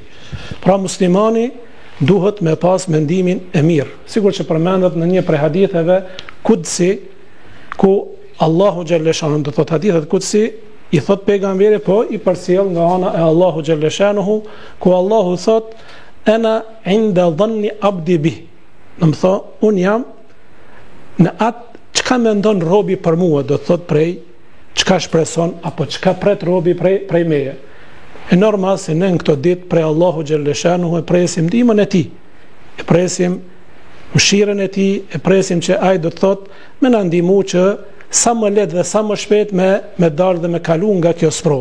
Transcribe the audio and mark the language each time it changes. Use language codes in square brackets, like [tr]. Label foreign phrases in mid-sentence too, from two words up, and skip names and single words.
[sq] Pra muslimani duhet me pas mendimin e mirë. Sigur që përmendet në një prej haditheve kudsi, ku Allahu xhaleshanu, do thotë hadithet kudsi, i thot pejgamberi, po i përcjell nga ana e Allahu xhaleshanuhu, ku Allahu thot [ar] أنا عند ظن عبدي بي. [sq] Do të thotë, un jam në atë çka mendon robi për mua, do thot prej çka shpreson apo çka pret robi prej meje. E normal se ne në këto ditë prej Allahu xhaleshanuhu e presim ndihmën e tij, e presim mëshirën e tij, e presim që ai do të thot me na ndihmu që sa më lehtë dhe sa më shpejt me dalë dhe me kalu nga kjo sprovë.